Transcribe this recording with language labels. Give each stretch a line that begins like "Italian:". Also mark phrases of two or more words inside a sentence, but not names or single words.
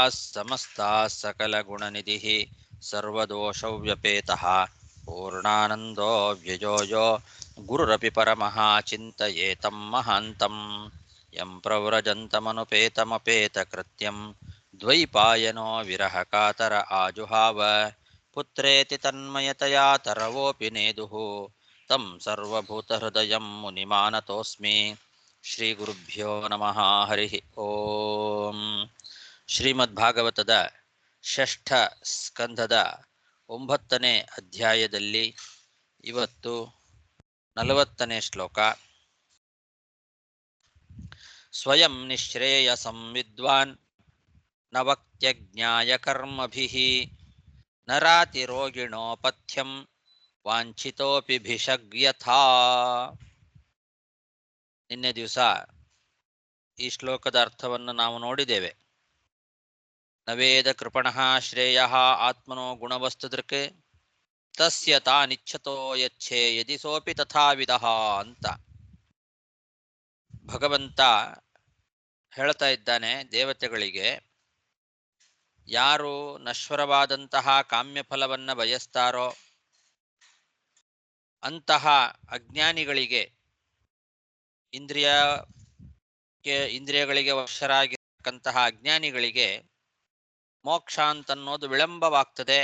Sanskrit: समस्ताः सकलगुणनिधिः सर्वदोषव्यपेतः पूर्णानन्दो व्ययो यो गुरुरपि परमः चिन्तयेतं महान्तं यं प्रव्रजन्तमनुपेतमपेतकृत्यं द्वैपायनो विरहकातर आजुहाव पुत्रेति तन्मयतया तरवोऽपि नेदुः तं सर्वभूतहृदयं मुनिमानतोऽस्मि। ಶ್ರೀಗುರುಭ್ಯೋ ನಮಃ ಹರಿ ಓಂ.
Kannada: ಶ್ರೀಮದ್ಭಾಗವತದ ಷಷ್ಠ ಸ್ಕಂಧದ 9ನೇ ಅಧ್ಯಾಯದಲ್ಲಿ ಇವತ್ತು 40ನೇ ಶ್ಲೋಕ.
Sanskrit: ಸ್ವಯಂ ನಿಶ್ರೇಯಸಂ ವಿದ್ವಾನ್ ನ ವಕ್ತ್ಯಜ್ಞಾಯ ಕರ್ಮಭಿಃ ನರಾತಿ ರೋಗಿಣೋ ಪಥ್ಯಂ ವಾಂಛಿತೋಪಿ ಭಿಷಗ್ಯಥಾ.
Kannada: ನಿನ್ನೆ ದಿವಸ ಈ ಶ್ಲೋಕದ ಅರ್ಥವನ್ನು ನಾವು ನೋಡಿದ್ದೇವೆ.
Sanskrit: ನವೇದ ಕೃಪಣಃ ಶ್ರೇಯ ಆತ್ಮನೋ ಗುಣವಸ್ತುದೃಕ್ ತಸ್ಯ ತಾನಿಚ್ಛತೋ ಯಚ್ಛೇ ಯದಿ ಸೋಪಿ ತಥಾವಿದಃ
Kannada: ಅಂತ ಭಗವಂತ ಹೇಳ್ತಾ ಇದ್ದಾನೆ ದೇವತೆಗಳಿಗೆ. ಯಾರು ನಶ್ವರವಾದಂತಹ ಕಾಮ್ಯಫಲವನ್ನು ಬಯಸ್ತಾರೋ ಅಂತಹ ಅಜ್ಞಾನಿಗಳಿಗೆ, ಇಂದ್ರಿಯಗಳಿಗೆ ವಶರಾಗಿರತಕ್ಕಂತಹ ಅಜ್ಞಾನಿಗಳಿಗೆ ಮೋಕ್ಷ ಅಂತನ್ನೋದು ವಿಳಂಬವಾಗ್ತದೆ.